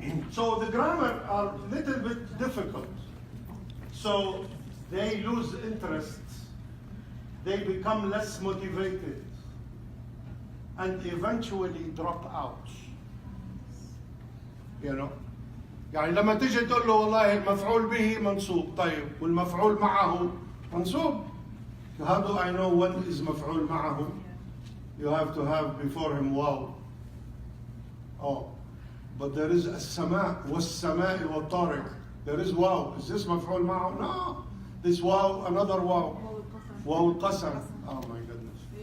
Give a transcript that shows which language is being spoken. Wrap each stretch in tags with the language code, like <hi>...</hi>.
<en>So the grammar are a little bit difficult. So they lose interest. They become less motivated. And eventually drop out. You know?</en> <ar>يعني لما تيجي تقول له والله المفعول به منصوب طيب والمفعول معه منصوب.</ar> <en>How do I know when is مفعول معه? You have to have before him واو. Oh, but there is</en> <ar>السماء والسماء والطارق.</ar> <en>There is واو. Is this مفعول معه? No. This واو, another واو.</en> <ar>واو القسم.</ar> <en>Oh my goodness.</en>